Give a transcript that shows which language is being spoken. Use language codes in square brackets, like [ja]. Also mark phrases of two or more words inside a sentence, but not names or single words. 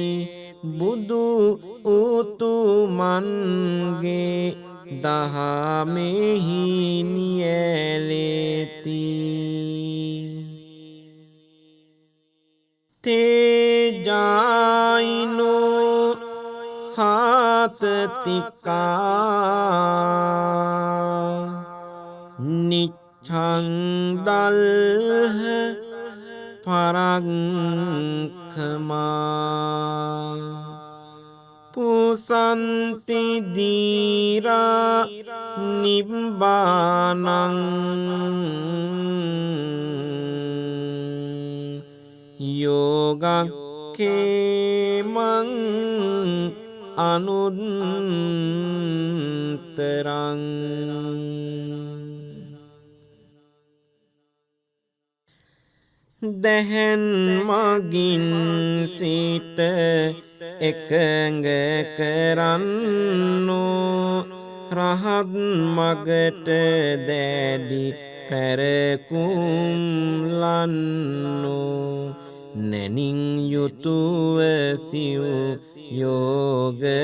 [si] බුදු උතුමන්ගේ දහමෙහි නියැලෙති. [pi] තේජායිනෝ සාතතිකා නිච්ඡං දල්හ පරක්ඛමා පුසන්ති දීරා නිබ්බානං යෝගක්ඛේමං අනුත්තරං [si] දැහැන් මගින් සිත එකඟ කරන්නෝ රහත් මගට දැඩි පැරකුම් ලන්නෝ නැනින් යුතුව සිව් යෝග